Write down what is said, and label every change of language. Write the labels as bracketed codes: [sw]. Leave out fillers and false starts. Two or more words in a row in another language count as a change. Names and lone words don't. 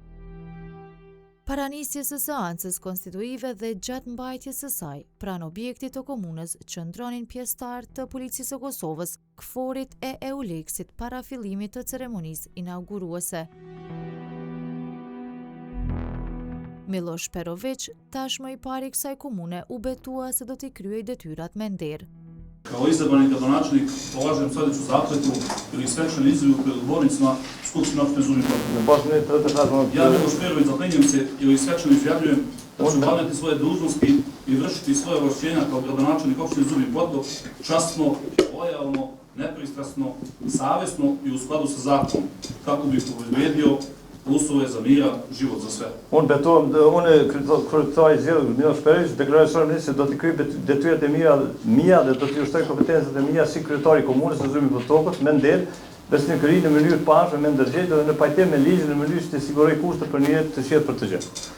[sq] Para nisjes së seancës konstituive dhe gjatë mbajtjes së saj, pranë objektit të komunës qëndronin pjesëtarë të Policisë së Kosovës, KFOR-it e EULEX-it para fillimit të ceremonisë inauguruese. Miloš Perović, tashmë i pari kësaj komune, u betua se do t'i kryej detyrat me nder. [sr] Kao izabrani gradonačelnik polažem sljedeću zakletvu ili svečanu izjavu pred odbornicima Skupštine opštine Zubin Potok. Ja, Miloš Perović, zaklinjem se ili svečano izjavljujem da ću obavljati svoje dužnosti i vršiti svoje ovlašćenja kao gradonačelnik opštine Zubin Potok časno, lojalno, nepristrasno, savjesno i u skladu sa zakonom, kako bih obezbedio uslove za mira, život za sve. [sq] Unë kryetari i zgjedhur Miloš Perović deklaroi solemnisht se do të kryej detyrat e mia dhe do të ushtoj kompetencat e mia si kryetari i komunës së Zubin Potokut me nder, besnikëri në mënyrë të pashme, me ndërgjegjë dhe në pajtim me ligjin në mënyrë që të siguroj kushte për një jetë të qetë për të gjithë.